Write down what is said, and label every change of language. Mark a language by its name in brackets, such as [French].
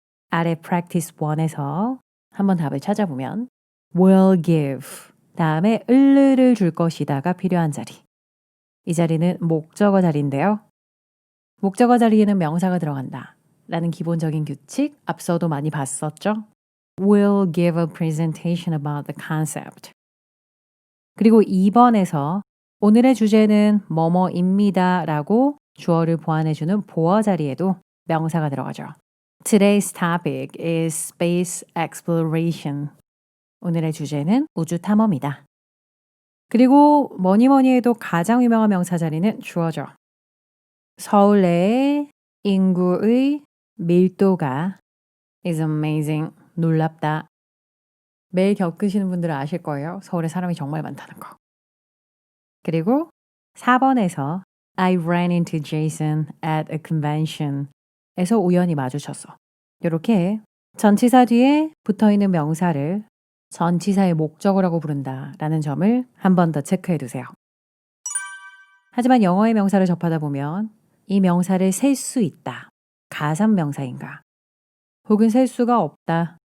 [Korean] 아래 practice 1에서 한번 답을 찾아보면 will give 다음에 을를 줄 것이다가 필요한 자리. 이 자리는 목적어 자리인데요. 목적어 자리에는 명사가 들어간다 라는 기본적인 규칙 앞서도 많이 봤었죠. [English] We'll give a presentation about the concept. [Korean] 그리고 2번에서 오늘의 주제는 뭐뭐입니다 라고 주어를 보완해주는 보어 자리에도 명사가 들어가죠. [English] Today's topic is space exploration. [Korean] 오늘의 주제는 우주 탐험이다. 그리고 뭐니 뭐니 해도 가장 유명한 명사 자리는 주어죠. 서울 내의 인구의 밀도가 [English] is amazing. [Korean] 놀랍다. 매일 겪으시는 분들은 아실 거예요. 서울에 사람이 정말 많다는 거. 그리고 4번에서 [English] I ran into Jason at a convention [Korean] 에서 우연히 마주쳤어. 이렇게 전치사 뒤에 붙어있는 명사를 전치사의 목적어라고 부른다라는 점을 한 번 더 체크해 두세요. 하지만 영어의 명사를 접하다 보면 이 명사를 셀 수 있다. 가산 명사인가? 혹은 셀 수가 없다.